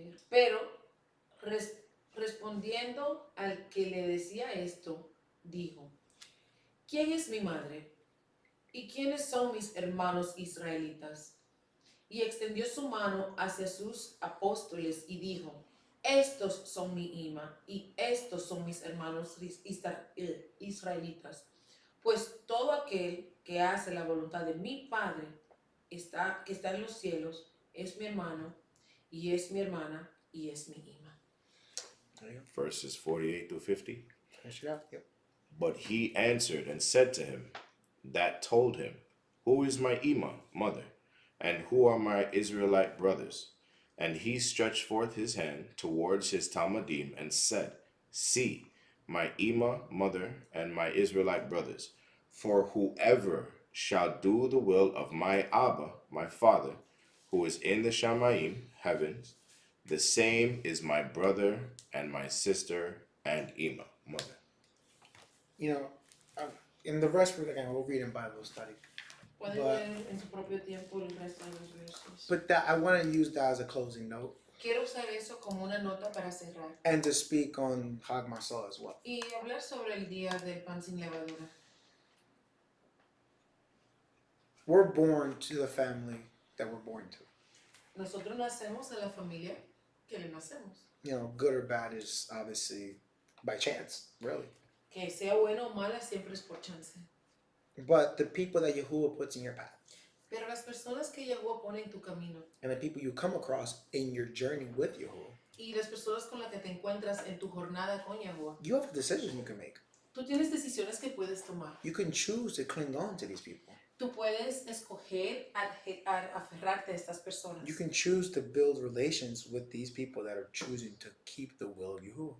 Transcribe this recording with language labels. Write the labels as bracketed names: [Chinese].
[Spanish] Pero respondiendo al que le decía esto, dijo, ¿quién es mi madre? ¿Y quiénes son mis hermanos israelitas? Y extendió su mano hacia sus apóstoles y dijo, estos son mi ima y estos son mis hermanos israelitas. Pues todo aquel que hace la voluntad de mi Padre que está en los cielos es mi hermano y es mi hermana y es mi ima. [English] Verses 48 through 50. Finish it out. Yep. But he answered and said to him that told him, who is my Ima, mother, and who are my Israelite brothers? And he stretched forth his hand towards his Talmudim and said, see, my Ima, mother, and my Israelite brothers. For whoever shall do the will of my Abba, my father, who is in the Shamayim, heavens, the same is my brother and my sister and Ima, mother. You know, in the rest we'll read in Bible study. [Spanish] Pueden [English] But- [Spanish] leer en su propio tiempo el resto de los versos. [English] But I want to use that as a closing note [Spanish] Quiero usar eso como una nota para cerrar [English] and to speak on HaMatzoth as well. [Spanish] y hablar sobre el día del pan sin levadura. [English] We're born to the family that we're born to. [Spanish] Nosotros nacemos en la familia que le nacemos. [English] You know, good or bad is obviously by chance, really. [Spanish] Que sea buena o mala siempre es por chance. [English] But the people that Yahuwah puts in your path [Spanish] Pero las personas que Yahuwah pone en tu camino [English] and the people you come across in your journey with Yahuwah, [Spanish] y las personas con las que te encuentras en tu jornada con Yahuwah, [English] you have decisions you can make. [Spanish] tú tienes decisiones que puedes tomar. [English] You can choose to cling on to these people. [Spanish] Tú puedes escoger aferrarte a estas personas. [English] You can choose to build relations with these people that are choosing to keep the will of Yahuwah.